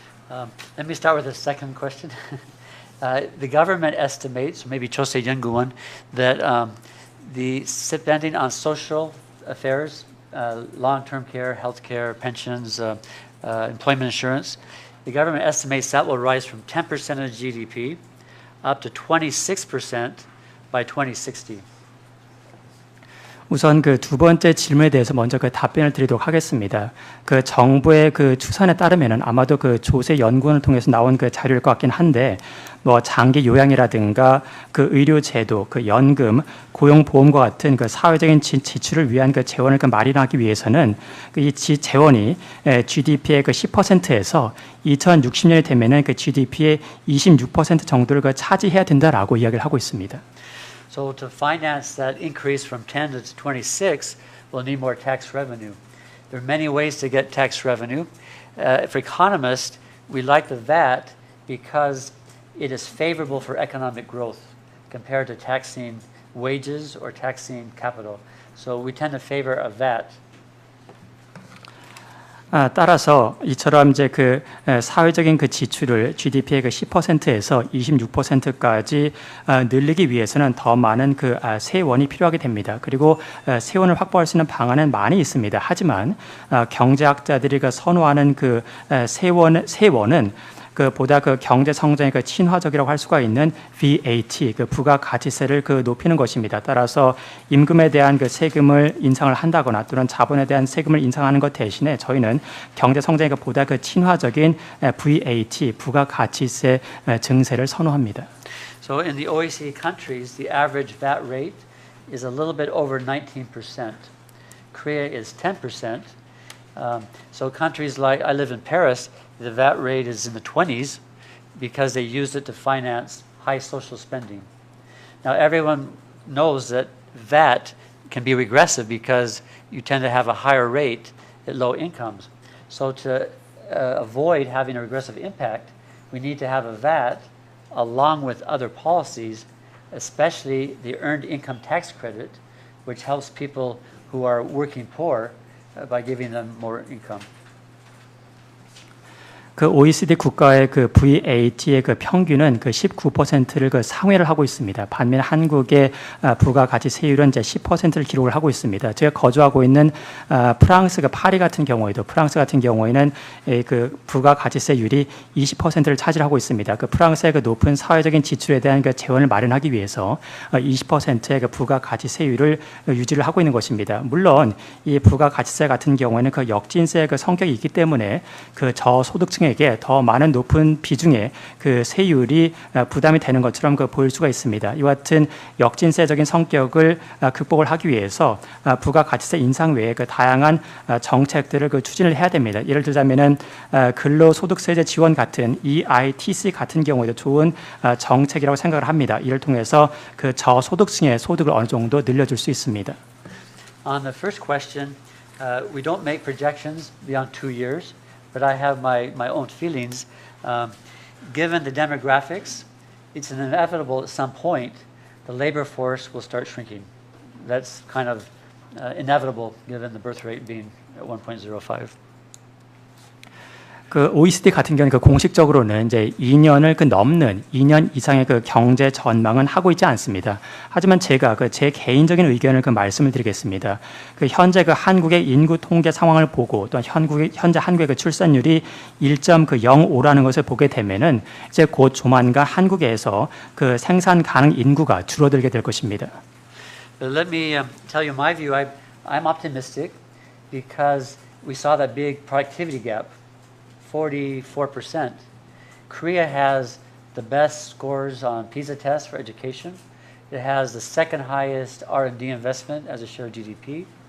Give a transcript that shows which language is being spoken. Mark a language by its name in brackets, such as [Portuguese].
[English] Let me start with the second question. The government estimates, maybe Chosei Yunguwon, that the spending on social affairs, long-term care, health care, pensions, employment insurance, the government estimates that will rise from 10% of GDP up to 26% by 2060. [Korean] 우선 그 두 번째 질문에 대해서 먼저 그 답변을 드리도록 하겠습니다. 그 정부의 그 추산에 따르면은 아마도 그 조세 연구원을 통해서 나온 그 자료일 것 같긴 한데 뭐 장기 요양이라든가 그 의료 제도, 그 연금, 고용보험과 같은 그 사회적인 지출을 위한 그 재원을 그 마련하기 위해서는 이 재원이 GDP의 그 10%에서 2060년이 되면은 그 GDP의 26% 정도를 그 차지해야 된다라고 이야기를 하고 있습니다. [English] So to finance that increase from 10 to 26, we'll need more tax revenue. There are many ways to get tax revenue. For economists, we like the VAT because it is favorable for economic growth compared to taxing wages or taxing capital. So we tend to favor a VAT. [Korean] 따라서 이처럼 이제 그 사회적인 그 지출을 GDP의 그 10%에서 26%까지 늘리기 위해서는 더 많은 그 세원이 필요하게 됩니다. 그리고 세원을 확보할 수 있는 방안은 많이 있습니다. 하지만 경제학자들이 그 선호하는 그 세원은 그 보다 그 경제 성장의 그 친화적이라고 할 수가 있는 VAT, 그 부가가치세를 그 높이는 것입니다. 따라서 임금에 대한 그 세금을 인상을 한다거나 또는 자본에 대한 세금을 인상하는 것 대신에 저희는 경제 성장의 그 보다 그 친화적인 VAT, 부가가치세 증세를 선호합니다. So in the OECD countries, the average VAT rate is a little bit over 19%. Korea is 10%. So countries like, I live in Paris, the VAT rate is in the 20s because they used it to finance high social spending. Now everyone knows that VAT can be regressive because you tend to have a higher rate at low incomes. So to avoid having a regressive impact, we need to have a VAT along with other policies, especially the earned income tax credit, which helps people who are working poor by giving them more income. 그 OECD 국가의 그 VAT의 그 평균은 그 19%를 그 상회를 하고 있습니다. 반면 한국의 부가가치세율은 이제 10%를 기록을 하고 있습니다. 제가 거주하고 있는 프랑스 그 파리 같은 경우에도 프랑스 같은 경우에는 그 부가가치세율이 20%를 차지하고 있습니다. 그 프랑스의 그 높은 사회적인 지출에 대한 그 재원을 마련하기 위해서 20%의 그 부가가치세율을 유지를 하고 있는 것입니다. 물론 이 부가가치세 같은 경우에는 그 역진세의 그 성격이 있기 때문에 그 저소득층 에게 더 많은 높은 비중의 그 세율이 부담이 되는 것처럼 그 보일 수가 있습니다. 이와 같은 역진세적인 성격을 극복을 하기 위해서 부가가치세 인상 외에 그 다양한 정책들을 그 추진을 해야 됩니다. 예를 들자면은 근로소득세제 지원 같은 EITC 같은 경우에도 좋은 정책이라고 생각을 합니다. 이를 통해서 그 저소득층의 소득을 어느 정도 늘려줄 수 있습니다. [English] On the first question, we don't make projections beyond 2 years. But I have my own feelings. Given the demographics, it's inevitable at some point the labor force will start shrinking. That's kind of inevitable given the birth rate being at 1.05. [Korean] 그 OECD 같은 경우는 그 공식적으로는 이제 2년을 그 넘는 2년 이상의 그 경제 전망은 하고 있지 않습니다. 하지만 제가 그 제 개인적인 의견을 그 말씀을 드리겠습니다. 그 현재 그 한국의 인구 통계 상황을 보고 또 현재 한국의 그 출산율이 1.05라는 것을 보게 되면은 이제 곧 조만간 한국에서 그 생산 가능 인구가 줄어들게 될 것입니다. [English] But let me tell you my view. I'm optimistic because we saw that big productivity gap. 44%. Korea has the best scores on PISA tests for education. It has the second highest R&D investment as a share of GDP.